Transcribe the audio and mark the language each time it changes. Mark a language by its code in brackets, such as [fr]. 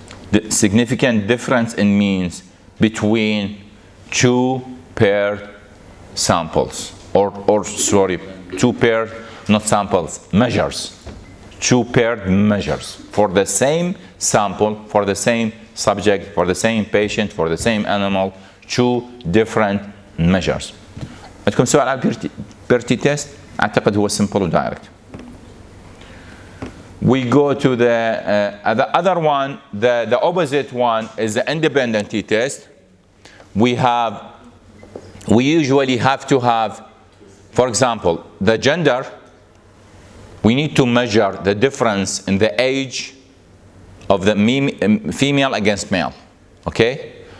[en] The significant difference in means between 2 paired samples. Or sorry, 2 paired, not samples, measures. 2 paired measures for the same sample, for the same subject, for the same patient, for the same animal, 2 different measures. [ar] عندكم سؤال على بيرتي تيست؟ أعتقد هو [en] simple وdirect. We go to the other one, the opposite one is the independent t-test. We usually have to have, for example, the gender. We need to measure the difference in the age of the female against male, okay?